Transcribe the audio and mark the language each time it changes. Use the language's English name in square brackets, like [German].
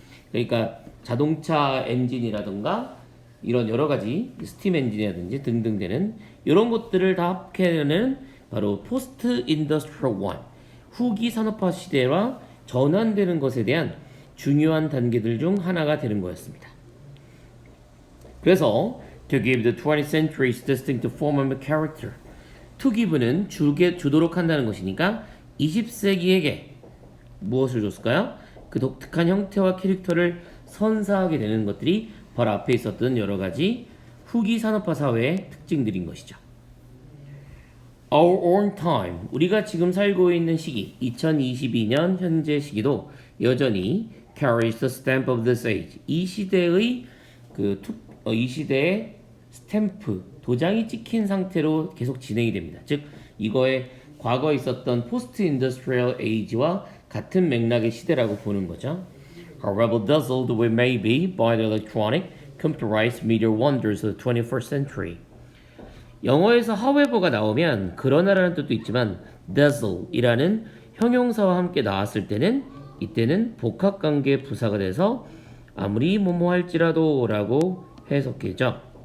[Korean] 그러니까 자동차 엔진이라든가 이런 여러 가지 스팀 엔진이라든지 등등 되는 이런 것들을 다 합해내는 바로 포스트 인더스트리얼 1 후기 산업화 시대와 전환되는 것에 대한 중요한 단계들 중 하나가 되는 거였습니다. [English] 그래서 to give the 20th century's distinctive form and character to give는 [Korean] 주도록 한다는 것이니까 20세기에게 무엇을 줬을까요? 그 독특한 형태와 캐릭터를 선사하게 되는 것들이 바로 앞에 있었던 여러 가지 후기 산업화 사회의 특징들인 것이죠. [English] Our own time, [Korean] 우리가 지금 살고 있는 시기, 2022년 현재 시기도 여전히 [English] carries the stamp of this age. [Korean] 이 시대의 이 시대의 스탬프, 도장이 찍힌 상태로 계속 진행이 됩니다. 즉, 이거에 과거에 있었던 포스트 인더스트리얼 에이지와 같은 맥락의 시대라고 보는 거죠. [English] However dazzled we may be by the electronic, computerized media wonders of the 21st century. [Korean] 영어에서 however가 나오면 그러나라는 뜻도 있지만 dazzle이라는 형용사와 함께 나왔을 때는 이때는 복합관계 부사가 돼서 아무리 뭐뭐 할지라도 라고 해석되죠.